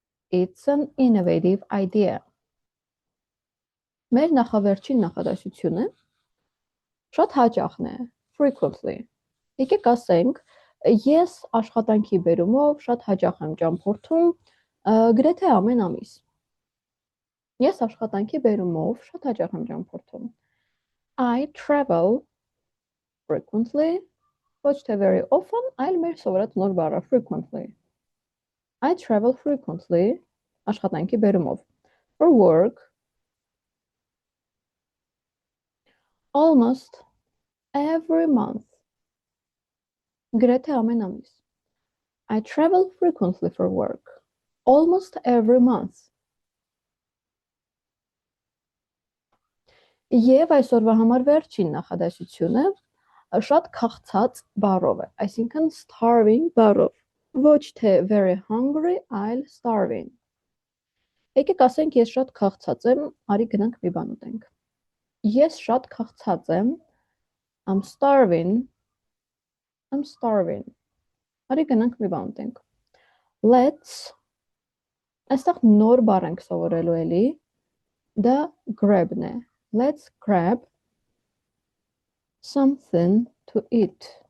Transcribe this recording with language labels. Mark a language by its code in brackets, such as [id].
[en] It's an innovative idea. [hy] Մեր նախավերջին նախադասությունը շատ հաճախն է, frequently։ Եկեք ասենք, ես աշխատանքի բերումով շատ հաճախ եմ ճամփորդում, գրեթե ամեն ամիս։ Ես աշխատանքի բերումով շատ հաճախ եմ ճամփորդում։ [en] I travel frequently, [hy] ոչ թե [en] very often, [hy] այլ մեր սովորած նոր բառը frequently. [en] I travel frequently, [hy] աշխատանքի բերումով. [en] For work, almost every month. [hy] Գրեթե ամեն ամիս. [en] I travel frequently for work, almost every month. [hy] Եվ այսօրվա համար վերջին նախադասությունը շատ քաղցած բառով է, այսինքն starving բառով, ոչ թե [en] very hungry, [hy] այլ starving։ Եկեք ասենք, ես շատ քաղցած եմ, արի գնանք մի բան ուտենք։ Ես շատ քաղցած եմ, [en] I'm starving, I'm starving։ [hy] Արի գնանք մի բան ուտենք։ Let's, այստեղ նոր բառ ենք սովորելու էլի, դա grab-ն է։ [en] Let's grab something to eat.